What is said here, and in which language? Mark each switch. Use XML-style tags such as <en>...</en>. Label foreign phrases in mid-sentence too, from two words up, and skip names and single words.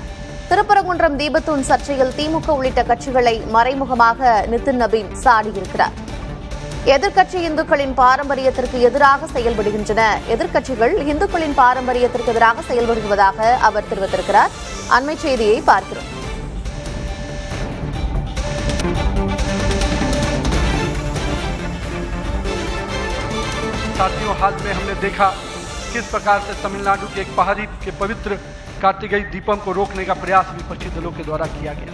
<ta>திருப்பரங்குன்றம் தீபத்தூண் சர்ச்சையில் திமுக உள்ளிட்ட கட்சிகளை மறைமுகமாக நிதின் நபீன் சாடியிருக்கிறார். எதிர்க்கட்சி இந்துக்களின் பாரம்பரியத்திற்கு எதிராக செயல்படுகின்றன, எதிர்க்கட்சிகள் இந்துக்களின் பாரம்பரியத்திற்கு எதிராக செயல்படுவதாக அவர் தெரிவித்திருக்கிறார். அண்மை செய்தியை பார்க்கிறோம்.</ta> <hi>साथियों, हाल में हमने देखा किस प्रकार से तमिलनाडु के एक पहाड़ी के पवित्र कार्तिकेय दीपम को रोकने का प्रयास विपक्षी दलों के द्वारा किया गया।</hi>